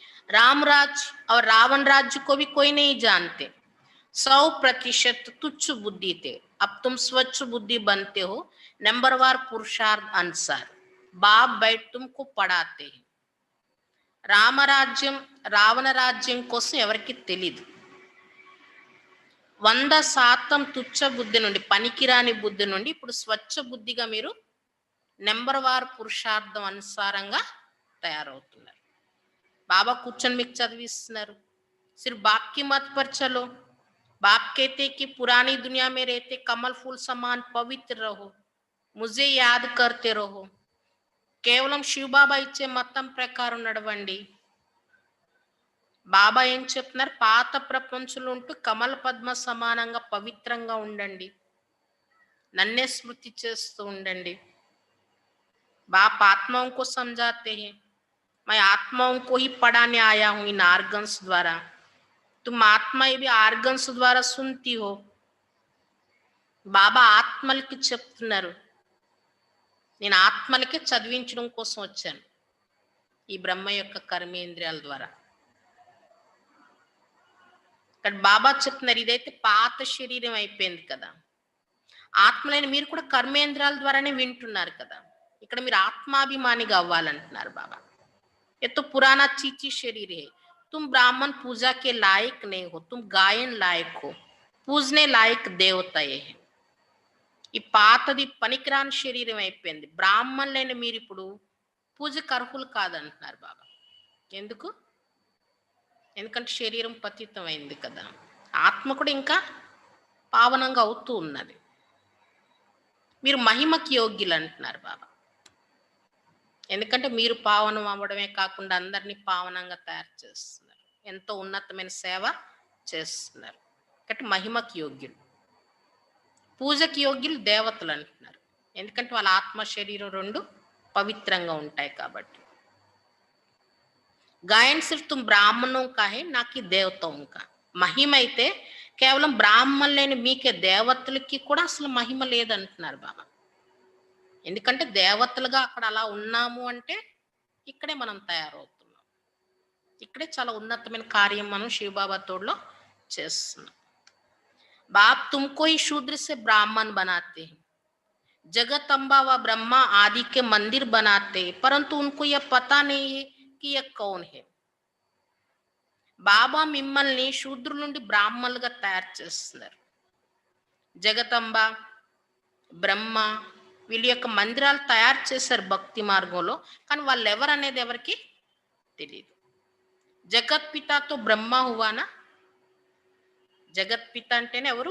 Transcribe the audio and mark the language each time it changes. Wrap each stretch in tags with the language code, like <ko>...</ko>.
<hi>राम राज्य और रावण राज्य को भी कोई नहीं जानते. 100% तुच्छ बुद्धि थे, अब तुम स्वच्छ बुद्धि बनते हो. नंबरवार पुरुषार्थ अनुसार बाप बैठ तुमको पढ़ाते हैं.</hi> <te>రామరాజ్యం రావణ రాజ్యం కోసం ఎవరికి తెలీదు. 100% తుచ్చ బుద్ధి నుండి, పనికిరాని బుద్ధి నుండి ఇప్పుడు స్వచ్ఛ బుద్ధిగా మీరు నెంబర్ వార్ పురుషార్థం అనుసారంగా తయారవుతున్నారు. బాబా కూర్చొని మీకు చదివిస్తున్నారు.</te> <hi>सिर्फ बाप की मत पर चलो. बाप कहते कि पुरानी दुनिया में रहते कमल फूल समान पवित्र रहो, मुझे याद करते रहो.</hi> <te>కేవలం శివబాబా ఇచ్చే మతం ప్రకారం నడవండి. బాబా ఏం చెప్తున్నారు? పాత ప్రపంచంలో ఉంటూ కమల పద్మ సమానంగా పవిత్రంగా ఉండండి, నన్నే స్మృతి చేస్తూ ఉండండి.</te> <hi>बाप आत्माओं को समझाते हैं, मैं आत्माओं को ही पढ़ाने आया हूं इन आर्गन्स द्वारा. तुम आत्माएं भी आर्गन्स द्वारा सुनती हो.</hi> <te>బాబా ఆత్మలకి చెప్తున్నారు, నేను ఆత్మలకి చదివించడం కోసం వచ్చాను ఈ బ్రహ్మ యొక్క కర్మేంద్రియాల ద్వారా. ఇక్కడ బాబా చెప్తున్నారు, ఇదైతే పాత శరీరం అయిపోయింది కదా, ఆత్మలైన మీరు కూడా కర్మేంద్రియాల ద్వారానే వింటున్నారు కదా, ఇక్కడ మీరు ఆత్మాభిమానిగా అవ్వాలంటున్నారు బాబా.</te> <hi>ये तो पुराना चीची शरीर है, तुम ब्राह्मण पूजा के लायक नहीं हो, तुम गायन लायक हो, पूजने लायक देवता ये है.</hi> <te>ఈ పాతది పనికిరాని శరీరం అయిపోయింది, బ్రాహ్మణులైన మీరు ఇప్పుడు పూజకు అర్హులు కాదంటున్నారు బాబా. ఎందుకు? ఎందుకంటే శరీరం పతితం అయింది కదా, ఆత్మ కూడా ఇంకా పావనంగా అవుతూ ఉన్నది. మీరు మహిమకి యోగ్యులు అంటున్నారు బాబా. ఎందుకంటే మీరు పావనం అవ్వడమే కాకుండా అందరినీ పావనంగా తయారు చేస్తున్నారు, ఎంతో ఉన్నతమైన సేవ చేస్తున్నారు. కాబట్టి మహిమకి యోగ్యులు. పూజకి యోగ్యులు దేవతలు అంటున్నారు, ఎందుకంటే వాళ్ళ ఆత్మ శరీరం రెండు పవిత్రంగా ఉంటాయి కాబట్టి.</te> <hi>गायन सिर्फ तुम ब्राह्मणों का है ना कि देवताओं का.</hi> <te>మహిమ అయితే కేవలం బ్రాహ్మణులైన మీకే, దేవతలకి కూడా అసలు మహిమ లేదంటున్నారు బాబా. ఎందుకంటే దేవతలుగా అక్కడ అలా ఉన్నాము అంటే ఇక్కడే మనం తయారవుతున్నాం. ఇక్కడే చాలా ఉన్నతమైన కార్యం మనం శివబాబా తోడులో చేస్తున్నాం.</te> <hi>बाप तुमको ही शूद्र से ब्राह्मण बनाते हैं. जगत अम्बा व ब्रह्मा आदि के मंदिर बनाते हैं, परंतु उनको यह पता नहीं है कि यह कौन है.</hi> <te>బాబా మిమ్మల్ని శూద్రుల నుండి బ్రాహ్మణులుగా తయారు చేస్తున్నారు. జగతంబ, బ్రహ్మ వీళ్ళ యొక్క మందిరాలు తయారు చేశారు భక్తి మార్గంలో. కానీ వాళ్ళు ఎవరు అనేది ఎవరికి తెలియదు. జగత్ పితాతో బ్రహ్మ హువానా, జగత్ పిత అంటేనే ఎవరు?</te>